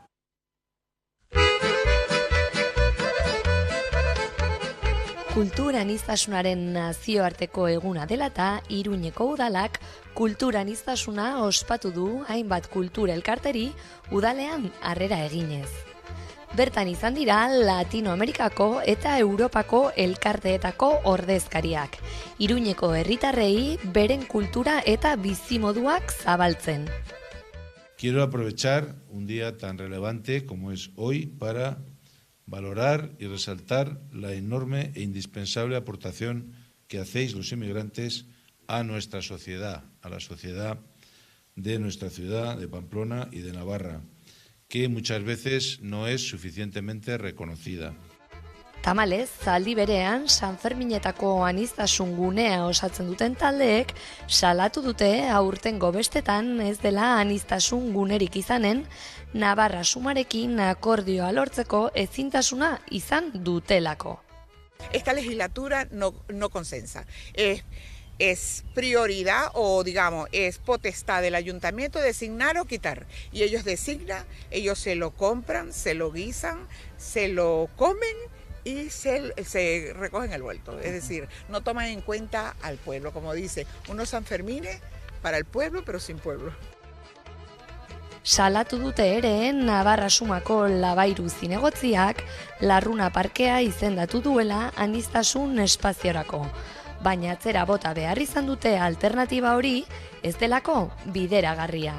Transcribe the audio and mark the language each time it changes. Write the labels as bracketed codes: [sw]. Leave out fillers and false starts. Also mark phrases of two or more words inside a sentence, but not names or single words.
[eu] Kultur aniztasunaren nazioarteko eguna dela eta Iruñeko udalak kultur aniztasuna ospatu du hainbat kultur elkarteri udalean harrera eginez. Bertan izan dira Latinoamerikako eta Europako elkarteetako ordezkariak, Iruñeko herritarrei beren kultura eta bizimoduak zabaltzen. [es] Quiero aprovechar un día tan relevante como es hoy para valorar y resaltar la enorme e indispensable aportación que hacéis los inmigrantes a nuestra sociedad, a la sociedad de nuestra ciudad, de Pamplona y de Navarra, que muchas veces no es suficientemente reconocida. [eu] Tamalez, zaldi berean, Sanferminetako aniztasun gunea osatzen duten taldeek salatu dute aurtengo bestetan ez dela aniztasun gunerik izanen, Navarra sumarekin akordioa lortzeko ezintasuna izan dutelako. [es] Esta legislatura no consensa. Es prioridad o, digamos, es potestad del ayuntamiento designar o quitar. Y ellos designan, ellos se lo compran, se lo guisan, se lo comen y se recogen el vuelto. Es decir, no toman en cuenta al pueblo, como dice, unos Sanfermines para el pueblo, pero sin pueblo. [eu] Salatu dute ere, Navarra sumako Labairu zinegotziak Larruna parkea izendatu duela aniztasun espaziorako. Baina atzera bota behar izan dute alternatiba hori ez delako bideragarria.